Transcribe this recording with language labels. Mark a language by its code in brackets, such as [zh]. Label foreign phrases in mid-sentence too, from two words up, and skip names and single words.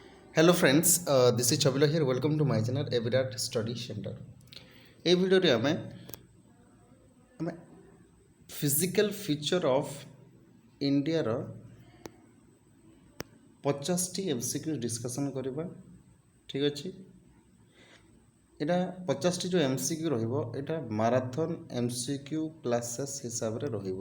[en] Hello friends, this is Chabila here. Welcome to my channel Evirat Study Center. [or] এই ভিডিওରେ ଆମେ [en] physical feature of India [or] 50ଟି [en] MCQ discussion [or] କରିବା। ଠିକ୍ ଅଛି, ଏଇଟା 50ଟି ଯେଉଁ MCQ ରହିବ ଏଇଟା [en] marathon MCQ classes [or] ହିସାବରେ ରହିବ।